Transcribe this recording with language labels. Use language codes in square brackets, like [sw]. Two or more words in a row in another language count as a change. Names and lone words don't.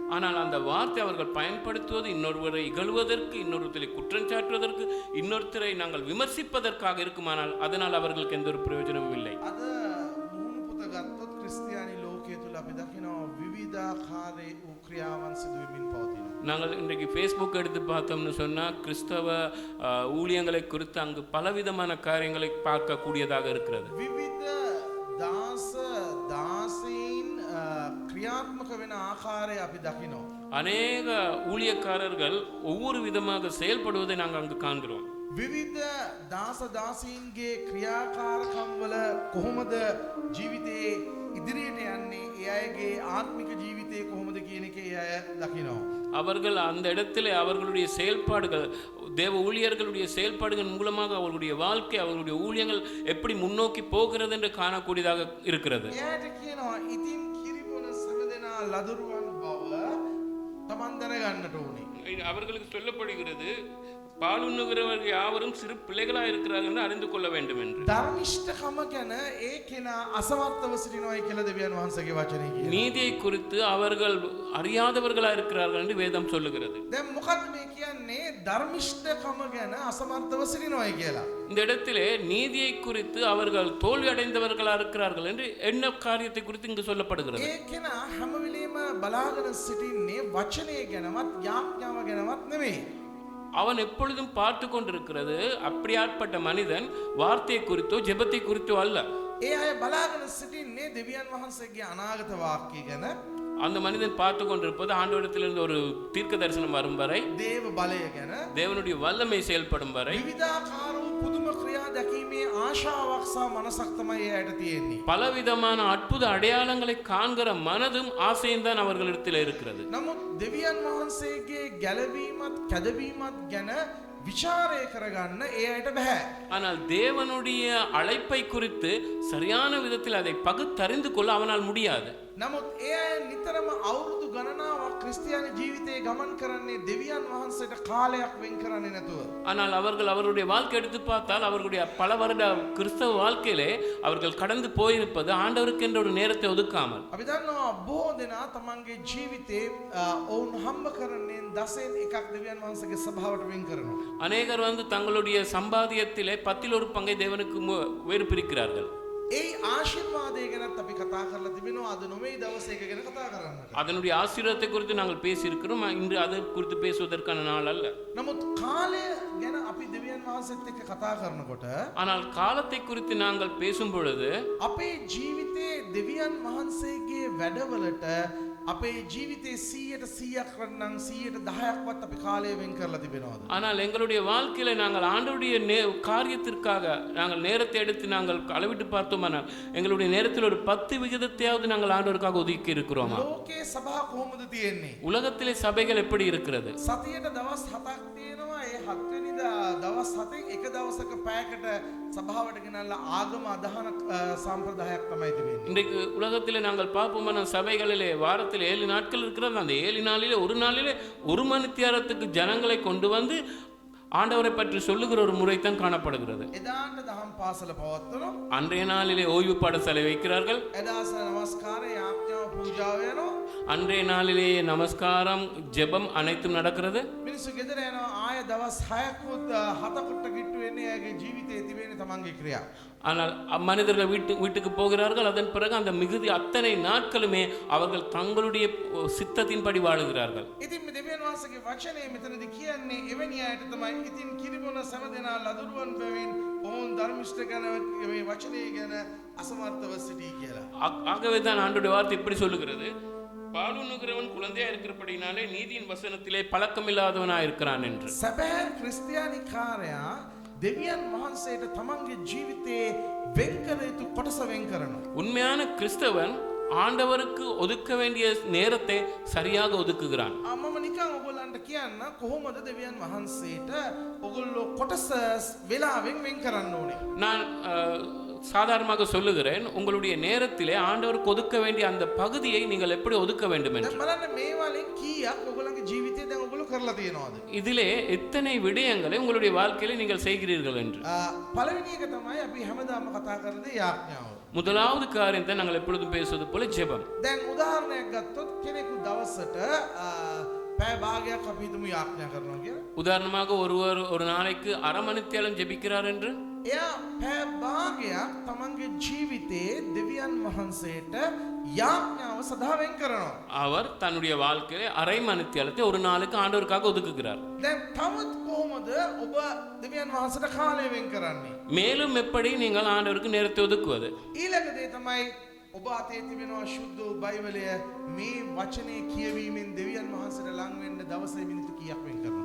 [ta] ஆனால் அந்த வார்த்தை அவர்கள் பயன்படுத்துவது இன்னொருவரை இகழ்வதற்கு, இன்னொருத்தரை குற்றம் சாட்டுவதற்கு, இன்னொருத்தரை நாங்கள் விமர்சிப்பதற்காக இருக்குமானால் அதனால் அவர்களுக்கு எந்த ஒரு பிரயோஜனமும் இல்லை. [si] අද මුහුණු පුත ගත්තොත් ක්‍රිස්තියානි ලෝකයේ තුල අපි දකිනවා විවිධාකාරයේ වූ ක්‍රියාවන් සිදු වෙමින් පවතිනවා. [ta] நாங்கள் இன்றைக்கு ஃபேஸ்புக் எடுத்து பார்த்தோம்னு சொன்னால் கிறிஸ்தவ ஊழியங்களை குறித்து அங்கு பலவிதமான காரியங்களை பார்க்கக்கூடியதாக இருக்கிறது. [si] විවිධ දාසීන් ක්‍රියාත්මක වෙන ආකාරය අපි දකිනවා. [ta] அநேக ஊழியக்காரர்கள் ஒவ்வொரு விதமாக செயல்படுவதை நாங்கள் அங்கு காண்கிறோம். [si] විවිධ දාසීන්ගේ ක්‍රියාකාරකම් වල කොහොමද ජීවිතේ ඉදිරියට යන්නේ, ඒ අයගේ ආත්මික ජීවිතේ කොහොමද කියන එක ඒ අය දකිනවා. [ta] அவர்கள் அந்த இடத்திலே அவர்களுடைய செயல்பாடுகள், தேவ ஊழியர்களுடைய செயல்பாடுகள் மூலமாக அவர்களுடைய வாழ்க்கை, அவர்களுடைய ஊழியங்கள் எப்படி முன்னோக்கி போகிறது என்று காணக்கூடியதாக இருக்கிறது. [si] එයාට කියනවා ඉතින් කිරිබොන සමදෙනා ලදරුවන් බව තමන් දැනගන්නට ඕනේ. [ta] அவர்களுக்கு சொல்லப்படுகிறது, பாலுண்ணுகிறவர்கள் யாவரும் சிறு பிள்ளைகளாக இருக்கிறார்கள் என்று அறிந்து கொள்ள வேண்டும் என்று. [si] ධර්මිෂ්ඨකම ගැන ඒ කෙනා අසමර්ථව සිටිනවායි කියලා දෙවියන් වහන්සේගේ වචනේ කියනවා. [ta] நீதியை குறித்து அவர்கள் அறியாதவர்களாக இருக்கிறார்கள் என்று வேதம் சொல்லுகிறது. [si] දැන් මොකක්ද මේ කියන්නේ ධර්මිෂ්ඨකම ගැන අසමර්ථව සිටිනවායි කියලා? [ta] இந்த இடத்திலே நீதியை குறித்து அவர்கள் தோல்வி அடைந்தவர்களாக இருக்கிறார்கள் என்று என்ன காரியத்தை குறித்து இங்கு சொல்லப்படுகிறது. [si] ඒ කෙනා හැම වෙලෙම බලාගෙන සිටින්නේ වචනේ ගැනවත් යාඥාව ගැනවත් නෙමෙයි. [ta] அவன் எப்பொழுதும் பார்த்து கொண்டிருக்கிறது அப்படியாற்பட்ட மனிதன் வார்த்தையை குறித்தோ ஜெபத்தை குறித்தோ அல்ல. [si] ඒ අය බලාගෙන සිටින්නේ දෙවියන් වහන්සේගේ අනාගත වාක්‍ය ගැන. [ta] அந்த மனிதன் பார்த்து கொண்டிருப்பது ஆண்டவரிடத்திலிருந்து ஒரு தீர்க்க தரிசனம் வரும் வரை, [si] දේව බලය ගැන [ta] தேவனுடைய வல்லமை செயல்படும் வரை [si] විවිධාකාර වූ පුදුම ක්‍රියා දැකීමේ ආශාවක් සහ මනසක් තමයි එයාට තියෙන්නේ. [ta] பலவிதமான அற்புத அடையாளங்களை காண்கிற மனதும் ஆசையும் தான் அவர்களிடத்தில் இருக்கிறது. [si] නමුත් දෙවියන් වහන්සේගේ ගැලවීමත් කැදවීමත් ගැන විචාරය කරගන්න එයාට බෑ. [ta] ஆனால் தேவனுடைய அழைப்பை குறித்து சரியான விதத்தில் அதை பகுத்தறிந்து கொள்ள அவனால் முடியாது. [si] නමුත් එයා නිතරම අවුරුදු ගණනාවක් ක්‍රිස්තියානි ජීවිතේ ගමන් කරන්නේ දෙවියන් වහන්සේට කාලයක් වෙන් කරන්නේ නැතුව. [ta] ஆனால் அவர்கள் அவருடைய வாழ்க்கை எடுத்து பார்த்தால் அவர்களுடைய பல வருட கிறிஸ்தவ வாழ்க்கையிலே அவர்கள் கடந்து போயிருப்பது ஆண்டவருக்கு என்ற ஒரு நேரத்தை ஒதுக்காமல். [si] අපි දන්නවා බොහෝ දෙනා තමන්ගේ ජීවිතේ ඔවුන් හම්බ කරන්නේ දසෙන් එකක් දෙවියන් වහන්සේගේ සභාවට වෙන් කරනවා. [ta] அநேகர் தங்களுடைய சம்பாதியத்திலே 10 பங்கை தேவனுக்கு வேறு பிரிக்கிறார்கள். [si] ඒ ආශිර්වාදය ගැනත් අපි කතා කරලා තිබෙනවා. අද නොමේ දවසේ එක ගැන කතා කරන්නට. [ta] அதனுடைய ஆசீர்வாதத்தை குறித்து நாங்கள் பேசியிருக்கிறோம். இன்று அதை குறித்து பேசுவதற்கான நாள் அல்ல. [si] නමුත් කාලය ගැන අපි දෙවියන් වහන්සේත් එක්ක කතා කරනකොට [ta] ஆனால் காலத்தை குறித்து நாங்கள் பேசும் பொழுது [si] අපේ ජීවිතේ දෙවියන් වහන්සේගේ වැඩවලට අපේ ජීවිතේ 100%ක් වන්නම් 110%ක්වත් අපි කාලය වෙන් කරලා තිබෙනවාද? [ta] ஆனால் எங்களுடைய வாழ்க்கையில நாங்கள் ஆண்டவருடைய காரியத்திற்காக நாங்கள் நேரத்தை எடுத்து நாங்கள் அளவிட்டு பார்த்தோமானால் எங்களுடைய நேரத்தில் ஒரு 10% நாங்கள் ஆண்டவருக்காக ஒதுக்கி இருக்கிறோமா? [si] ලෝකේ සභා කොහොමද තියෙන්නේ? [ta] உலகத்திலே சபைகள் எப்படி இருக்கிறது? [si] සතියට දවස් 7ක් තියෙනවා. ඒ 7 වෙනිදා දවස් 7න් එක දවසක පැයකට සභාවට ගෙනල්ලා ආගම අදහන සම්ප්‍රදායක් තමයි තිබෙන්නේ. [ta] இன்றைக்கு உலகத்திலே நாங்கள் பார்ப்போமானால் சபைகளிலே வாரத்தில் 7 நாட்கள் இருக்கிறது. அந்த 7 நாளிலே ஒரு நாளிலே 1 மணித்தியாரத்துக்கு ஜனங்களை கொண்டு வந்து ஆண்டவரை பற்றி சொல்லுகிற ஒரு முறைதான் காணப்படுகிறது. [si] එදාට දහම් පාසල පවත්වනවා. [ta] அன்றைய நாளிலே ஓய்வு பாடசாலை வைக்கிறார்கள். [si] එදාස නමස්කාරය යාඥාව පූජාව වෙනවා. [ta] அன்றைய நாளிலே நமஸ்காரம் ஜெபம் அனைத்தும் நடக்கிறது. [si] මිනිස්සු ගෙදර යනවා. ආය දවස් 6කුත් 7කට කිට්ටු වෙන්නේ එයාගේ ජීවිතේ තිබෙන තමන්ගේ ක්‍රියා. [ta] ஆனால் மனிதர்கள் வீட்டுக்கு போகிறார்கள். அதன் பிறகு அந்த மிகுதி அத்தனை நாட்களுமே அவர்கள் தங்களுடைய சித்தத்தின்படி வாழுகிறார்கள். [si] ඉතින් මේ දෙවියන් වහන්සේගේ වචනේ මෙතනදී කියන්නේ එවැනි අයට තමයි ඉතින් කිරිබොන සම දෙනා ලදරුවන් බැවින් ඔවුන් ධර්මිෂ්ඨ ගැන මේ වචනේ ගැන අසමර්ථව සිටී කියලා. [ta] ஆகவே தான் ஆண்டவருடைய வார்த்தை இப்படி சொல்லுகிறது, பாலுண்ணுகிறவன் குழந்தையா இருக்கிறபடினாலே நீதியின் வசனத்திலே பழக்கமில்லாதவனா இருக்கிறான் என்று. [si] සැබෑ ක්‍රිස්තියානි කාර්යයා දෙවියන් වහන්සේට තමන්ගේ ජීවිතේ වෙන් කර යුතු කොටස වෙන් කරනවා. [ta] உண்மையான கிறிஸ்தவன் ஆண்டவருக்கு ஒதுக்க வேண்டிய நேரத்தை சரியாக ஒதுக்குகிறான். [si] මම නිකන් ඔයගොල්ලන්ට කියන්න කොහොමද දෙවියන් වහන්සේට ඔයගොල්ලෝ කොටස වෙලාවෙන් වෙන් කරන්න ඕනේ. [ta] நான் சாதாரணமாக சொல்லுகிறேன், உங்களுடைய நேரத்திலே ஆண்டவருக்கு ஒதுக்க வேண்டிய அந்த பகுதியை நீங்கள் எப்படி ஒதுக்க வேண்டும் என்று. [si] දැන් බලන්න මේ වලින් කීයක් ඔයගොල්ලන්ගේ ජීවිතේ දැන් ඔයගොල්ලෝ කරලා තියෙනවද? [ta] இதிலே எத்தனை விடயங்களை உங்களுடைய வாழ்க்கையில நீங்கள் செய்கிறீர்கள் என்று. [si] පළවෙනි එක තමයි අපි හැමදාම කතා කරන්නේ යාඥාව. [ta] முதலாவது காரியத்தை நாங்கள் எப்பொழுதும் பேசுவது போல ஜெபம். [si] දැන් උදාහරණයක් ගත්තොත් කෙනෙකු දවසට පැය භාගයක් අපි හිතමු යාඥා කරනවා කියලා. [ta] உதாரணமாக ஒருவர் ஒரு நாளைக்கு அரை மணித்தியாலம் ஜெபிக்கிறார் என்று. [si] එයා පැය භාගයක් තමන්ගේ ජීවිතේ දෙවියන් වහන්සේට යාඥාව සඳහා වෙන් කරනවා. [ta] அவர் தன்னுடைய வாழ்க்கையில அரை மணித்தியாலத்தை ஒரு நாளுக்கு ஆண்டவருக்காக ஒதுக்குகிறார். [si] දැන් තවත් කොහොමද ඔබ දෙවියන් වහන්සේට කාලය වෙන් කරන්නේ? [ta] மேலும் எப்படி நீங்கள் ஆண்டவருக்கு நேரத்தை ஒதுக்குவது? [si] ඊළඟ දේ තමයි ඔබ අතේ තිබෙනවා ශුද්ධ බයිබලය. මේ වචනේ කියවීමෙන් දෙවියන් වහන්සේට ලං වෙන්න දවසේ මිනිත්තු කීයක් වෙන් කරනවා?